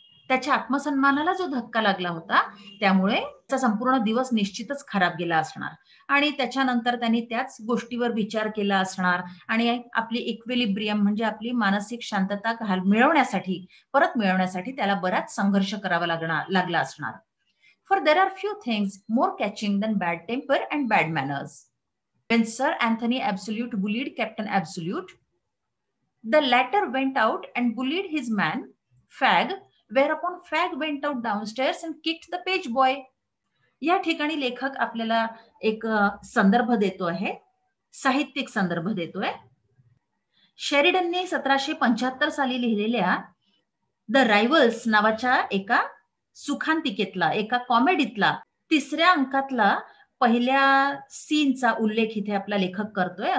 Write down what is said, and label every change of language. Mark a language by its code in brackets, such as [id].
[mr] त्याच्या आत्मसन्मानाला जो धक्का लागला होता त्यामुळे त्याचा संपूर्ण दिवस निश्चितच खराब गेला असणार आणि त्याच्यानंतर त्यांनी त्याच गोष्टीवर विचार केला असणार आणि आपली इक्विलिब्रियम म्हणजे आपली मानसिक शांतता मिळवण्यासाठी, परत मिळवण्यासाठी त्याला बराच संघर्ष करावा लागला असणार. [en] For there are few things more catching than bad temper and bad manners. When Sir Anthony Absolute bullied Captain Absolute, the latter went out and bullied his man, Fag, whereupon Fag went out downstairs and kicked the page boy. [mr] या ठिकाणी लेखक आपल्याला एक संदर्भ देतो आहे, साहित्यिक संदर्भ देतोय. शेरिडनने 1775 साली लिहिलेल्या द रायव्हल्स नावाच्या एका सुखांतिकेतला, एका कॉमेडीतला 3ऱ्या अंकातला पहिल्या सीनचा उल्लेख इथे आपला लेखक करतोय.